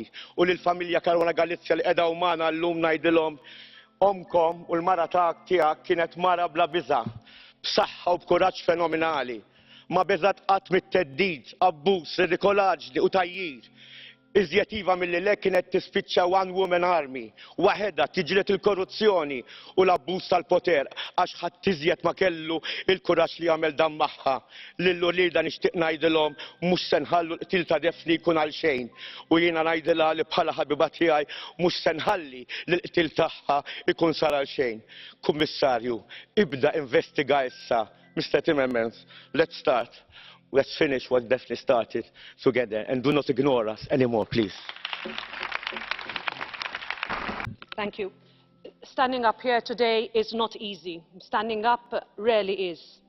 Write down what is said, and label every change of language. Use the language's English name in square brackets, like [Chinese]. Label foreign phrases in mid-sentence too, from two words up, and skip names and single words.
[Maltese] U lill-familja Karwana Galizja li qiegħda magħna llum ngħidilhom omkom u l-mara tiegħek kienet mara bla biża', b'saħħa u b'kuraġġ fenomenali. Ma beżat qatt mit-teddid, abbuż, ridikolaġġli u tajjir. Iżjed iva milli lek kienet tispiċċa [English] one woman army, [Maltese] waħedha tiġret il-korruzzjoni u l-abbuż tal-poter għax ħadd iżjed ma kellu il-kuraġġ li jagħmel dan magħha. Lillu lieda nixtieq ngħidilhom mhux se nħallu l-qtil ta' Defni jkun għal xejn. U jiena ngħidilha li bħala ħabiba tiegħi mhux se nħalli li l-qtil tagħha jkun sar għal xejn. Kummissarju, ibda investiga issa. [English] Mr. Timmermans, let's start. Let's finish what Daphne started together and do not ignore us anymore, please. Thank you. Standing up here today is not easy. Standing up rarely is.